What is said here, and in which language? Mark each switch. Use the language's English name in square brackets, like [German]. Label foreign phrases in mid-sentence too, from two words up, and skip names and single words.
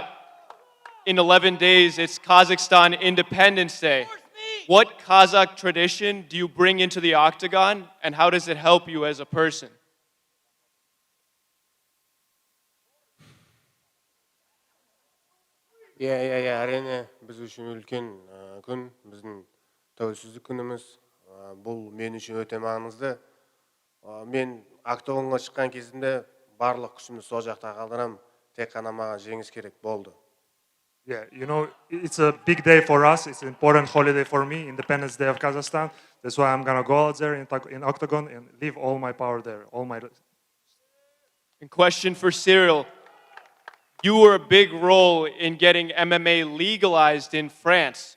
[English] In 11 days, it's Kazakhstan Independence Day. What Kazakh tradition do you bring into the octagon, and how does it help you as a person? Yeah, [Kazakh] әрине біз үшін үлкен күн, біздің тәуелсіздік күніміз. Бұл мен үшін өте маңызды. Мен октагонға шыққан кезімде барлық күшімді сол жақта қалдырам. тек қана маған жеңіс керек болды. [English] Yeah, you know, it's a big day for us. It's an important holiday for me, Independence Day of Kazakhstan. That's why I'm gonna go out there in Octagon and leave all my power there, all my. And question for Ciryl. You were a big role in getting MMA legalized in France.